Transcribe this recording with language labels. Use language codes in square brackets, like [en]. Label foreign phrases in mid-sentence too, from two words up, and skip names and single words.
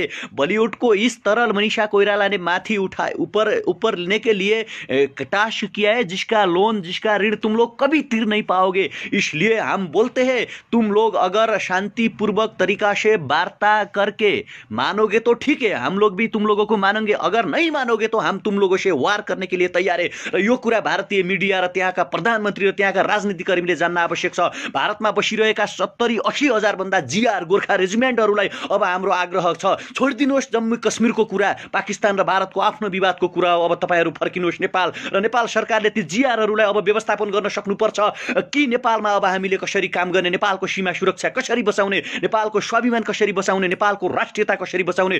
[hi] बॉलीवुड को इस तरह मनीषा कोइराला ने माथी उठाए, ऊपर लेने के लिए टास्क किया है जिसका लोन, जिसका ऋण तुम लोग कभी तीर नहीं पाओगे। इसलिए हम बोलते हैं तुम लोग अगर शांतिपूर्वक तरीका से वार्ता करके मानोगे तो ठीक है, हम लोग भी तुम लोगों को मानेंगे। अगर नहीं मानोगे तो हम तुम लोगों से वार करने के लिए तैयार है। [ne] यो कुरा भारतीय मिडिया र त्यहाँका प्रधानमन्त्री र त्यहाँका राजनीतिकर्मीले जान्न आवश्यक छ। भारतमा बसिरहेका 70-80 हजार भन्दा जिआर गोर्खा रेजिमेन्टहरूलाई अब हाम्रो आग्रह छ, छोडिदिनुहोस् जम्मू कश्मीरको कुरा, पाकिस्तान र भारतको आफ्नो विवादको कुरा हो। अब तपाईहरु फर्किनुहोस् नेपाल, र नेपाल सरकारले ती जिआरहरूलाई अब व्यवस्थापन गर्न सक्नुपर्छ कि नेपालमा अब हामीले कसरी काम गर्ने, नेपालको सीमा सुरक्षा कसरी बचाउने, नेपालको स्वाभिमान कसरी बचाउने, नेपालको राष्ट्रियता कसरी बचाउने।